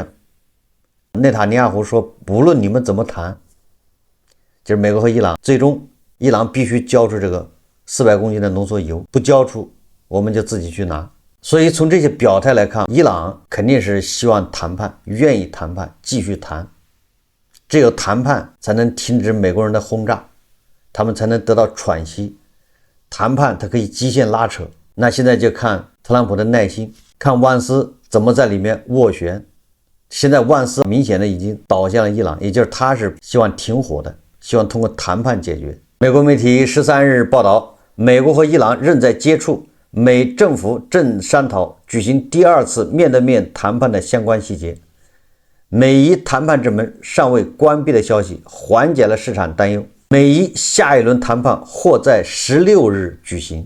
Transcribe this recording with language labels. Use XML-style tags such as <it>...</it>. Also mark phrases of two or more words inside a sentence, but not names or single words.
<zh>內塔尼亞胡說，不論你們怎麼談，就是美國和伊朗，最終伊朗必須交出這個400公斤的濃縮鈾，不交出我們就自己去拿。所以從這些表態來看，伊朗肯定是希望談判，願意談判，繼續談。只有談判才能停止美國人的轟炸，他們才能得到喘息。談判它可以極限拉扯。那現在就看特朗普的耐心，看萬斯怎麼在裡面斡旋。現在萬斯明顯的已經倒向了伊朗，也就是他是希望停火的，希望通過談判解決。美國媒體13日報道， 美國和伊朗仍在接觸，美政府正商討舉行第二次面對面談判的相關細節。美伊談判之門尚未關閉的消息緩解了市場擔憂。美伊下一輪談判或在16日舉行。</zh>